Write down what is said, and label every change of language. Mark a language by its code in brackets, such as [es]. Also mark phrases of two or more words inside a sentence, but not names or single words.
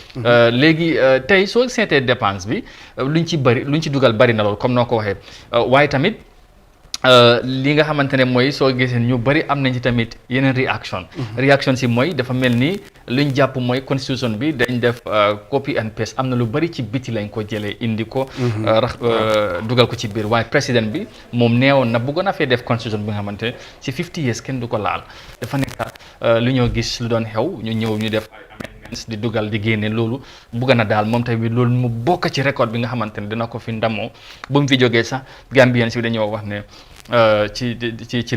[wo] léegi tey soo seetee dépense bi luñ ci dugal bari na lool comme noo ko waxee waaye tamit. li nga xamante ne mooy soo gisee ñu bari am nañ ci tamit yeneen réaction si mooy dafa mel ni luñ jàpp mooy constitution bi dañ def [en] copy and paste [wo] am na lu bari ci biti lañ ko jëlee indi ko dugal ko ci biir waaye président bi moom neewoon na bëggoon na fee def constitution bi nga xamante ne ci 50 years kenn du ko laal dafa nekk lu ñoo gis lu doon xew ñu ñëw ñu def di dugal di génne loolu bugg na daal moom tamit loolu mu bokk ci record bi nga xamante ne dina ko fi ndamoo ba mu fi jógee sax Gambien si dañoo wax ne ci li